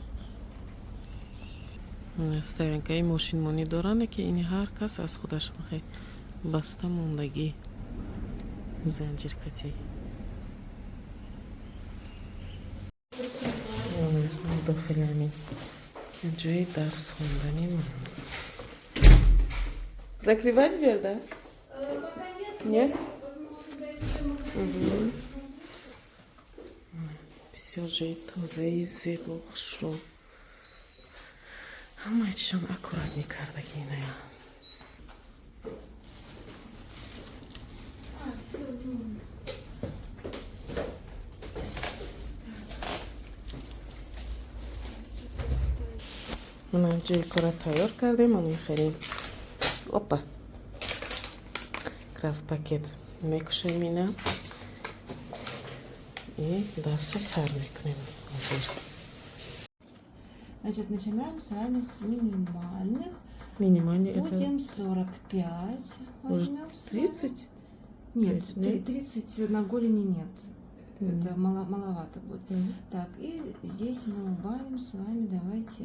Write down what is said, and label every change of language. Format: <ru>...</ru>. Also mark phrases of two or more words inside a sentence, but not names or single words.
<tg>стоянкаи мошинмонӣ доранд, ки ини ҳар кас аз худаш мехоҳ баста мондагӣ занҷиркатӣ. дохили ҳамин ҷои дарс хонданӣ</tg> <ru>закривать дверь, да? Нет?</ru> <tg>бисёр ҷои тозаи зебо, хушрӯ, ҳамаи чизон аккурат мекардагӣ иная. манам ҷои кора тайёр кардем. ман мехарем опа</tg> <ru>крафт пакет</ru> <tg>мекушем ина и дарса сар мекунем ҳозир.</tg> <ru>Значит, начинаем с вами с минимальных. Минимальный Будем 45. Возьмем 30? Нет, 30, 30 на голени нет. Это маловато будет. Так, и здесь мы убавим с вами, давайте</ru>